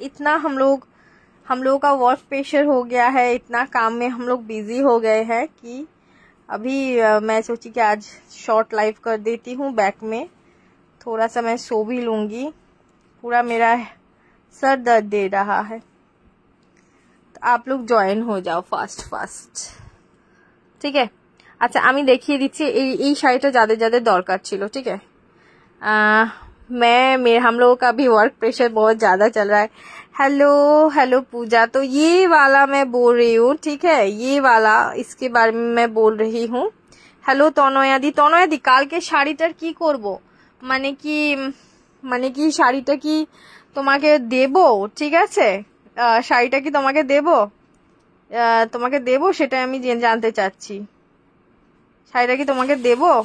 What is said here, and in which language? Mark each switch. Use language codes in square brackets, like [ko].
[hi] इतना हम लोग का वर्क प्रेशर हो गया है, इतना काम में हम लोग बिजी हो गए हैं कि अभी मैं सोची कि आज शॉर्ट लाइव कर देती हूँ। बैक में थोड़ा सा मैं सो भी लूंगी, पूरा मेरा सर दर्द दे रहा है। तो आप लोग ज्वाइन हो जाओ फास्ट, ठीक है? [bn] अच्छा আমি দেখিয়ে দিচ্ছি এই শাড়িটা যাদের যাদের দরকার ছিল, [hi] ठीक है? हम लोगों का भी वर्क प्रेशर बहुत ज्यादा चल रहा है। हेलो पूजा, तो ये वाला मैं बोल रही हूँ, ठीक है? ये वाला, इसके बारे में मैं बोल रही हूँ। हेलो तनया दी, [bn] কালকে শাড়িটার কি করব? মানে কি শাড়িটা কি তোমাকে দেব? ঠিক আছে, শাড়িটা কি তোমাকে দেব সেটা আমি জানতে চাচ্ছি। শাড়িটা কি তোমাকে দেব?